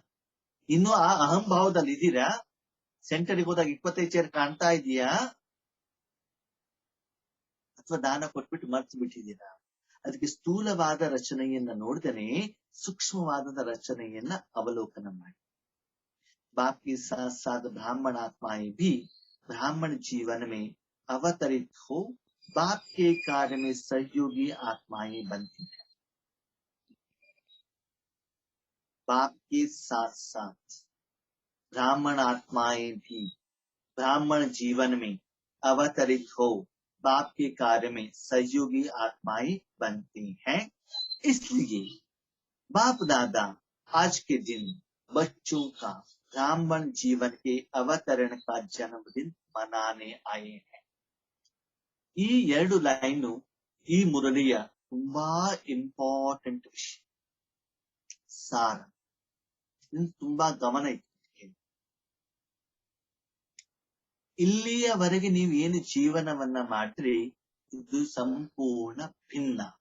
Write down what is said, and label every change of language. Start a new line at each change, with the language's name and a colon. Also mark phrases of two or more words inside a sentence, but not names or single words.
Kannada: ಇನ್ನು ಆ ಅಹಂಭಾವದಲ್ಲಿ ಇದ್ದೀರಾ? ಸೆಂಟರ್ಗೆ ಹೋದಾಗ 25 ಚೇರ್ ಕಾಣ್ತಾ ಇದೀಯಾ, ಅಥವಾ ದಾನ ಕೊಟ್ಬಿಟ್ಟು ಮರ್ತು ಬಿಟ್ಟಿದ್ದೀರಾ? ಅದಕ್ಕೆ ಸ್ಥೂಲವಾದ ರಚನೆಯನ್ನ ನೋಡ್ದೇನೆ ಸೂಕ್ಷ್ಮವಾದ ರಚನೆಯನ್ನ ಅವಲೋಕನ ಮಾಡಿ.
Hindi: बाप के साथ साथ ब्राह्मण आत्माएं भी ब्राह्मण जीवन में अवतरित हो बाप के कार्य में सहयोगी आत्माएं बनती है. बाप के साथ साथ ब्राह्मण आत्माएं भी ब्राह्मण जीवन में अवतरित हो बाप के कार्य में सहयोगी आत्माएं बनती हैं. इसलिए बाप दादा आज के दिन बच्चों का ब्राह्मण जीवन के अवतरण का जन्मदिन मनाने आए हैं.
Kannada: ಈ 2 ಲೈನು ಈ ಮುರಳಿಯ ತುಂಬಾ ಇಂಪಾರ್ಟೆಂಟ್ ವಿಷಯ, ಸಾರ. ತುಂಬಾ ಗಮನ ಇತ್ತು. ಇಲ್ಲಿಯವರೆಗೆ ನೀವು ಏನು ಜೀವನವನ್ನ ಮಾಡ್ರಿ ಇದು ಸಂಪೂರ್ಣ ಭಿನ್ನ.